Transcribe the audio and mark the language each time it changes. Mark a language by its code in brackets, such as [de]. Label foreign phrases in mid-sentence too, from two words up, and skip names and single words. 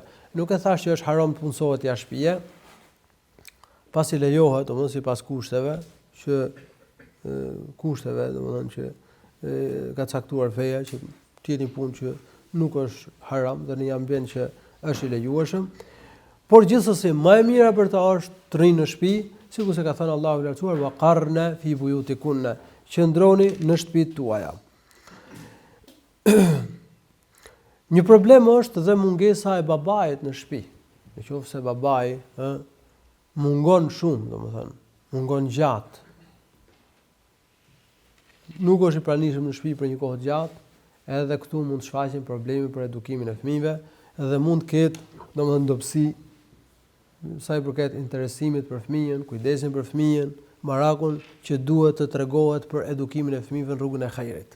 [sq] Nuk e thash që është haram të punësohet jashtë shtëpie, pasi lejohet, domethënë sipas kushteve, domethënë që ka caktuar feja që të jetë një punë që nuk është haram dhe në një ambient që është i lejueshëm, por gjithsesi më e mira për ta është të rrinë në shtëpi, sikur se ka thënë Allahu i lartësuar [ar] وقرن في بيوتكن, [sq] qëndroni në shtëpitë tuaja. Një problem është dhe mungesa e babait në shtëpi. Nëse babai mungon shumë, domethënë, mungon gjatë. Nuk është i pranishëm në shtëpi për një kohë gjatë, edhe këtu mund të shfaqen probleme për edukimin e fëmijëve dhe mund të ketë, domethënë, dobësi sa i përket interesimit për fëmijën, kujdesin për fëmijën, marakun që duhet të tregohet për edukimin e fëmijëve në rrugën e hajrit.